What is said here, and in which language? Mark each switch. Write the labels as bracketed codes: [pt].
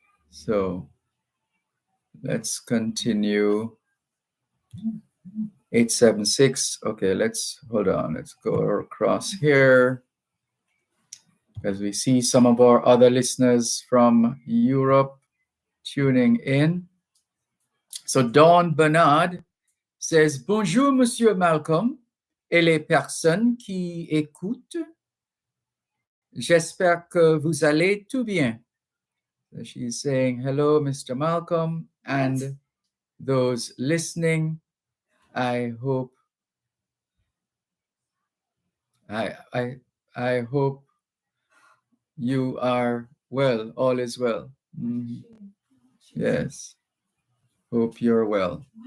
[en] So let's continue. 876. Okay, hold on. Let's go across here, because we see some of our other listeners from Europe tuning in. So Dawn Bernard says, [fr] bonjour, Monsieur Malcolm, et les personnes qui écoutent. J'espère que vous allez tout bien. [en] So she's saying, hello, Mr. Malcolm, and those listening. I hope I hope you are well. All is well. Mhm. Yes. Hope you're well.